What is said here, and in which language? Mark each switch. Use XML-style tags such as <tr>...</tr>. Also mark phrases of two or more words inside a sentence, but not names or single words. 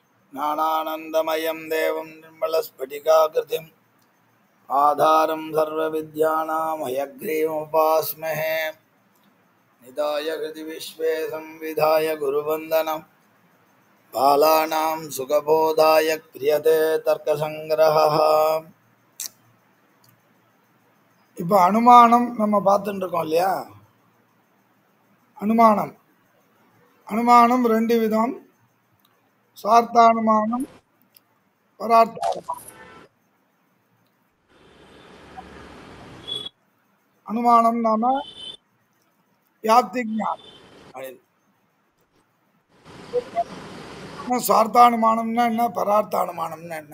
<sa>ज्ञानानन्दमयं देवं निर्मलस्फटिकाकृतिम् आधारं सर्वविद्यानां हयग्रीवमुपास्महे निधाय हृदि विश्वे संविधाय गुरुवन्दनं बालानां सुखबोधाय क्रियते तर्कसङ्ग्रहः.</sa> <ta>இப்போ அனுமானம் நம்ம பார்த்துட்டு இருக்கோம் இல்லையா? அனுமானம் ரெண்டு விதம், சார்த்தானுமானம், பரார்த்தானுமானம். அனுமானம் நாம வியாப்தி ஞானம், சார்த்தானுமானம்னா என்ன, பரார்த்தானுமானம்னா என்ன?</ta>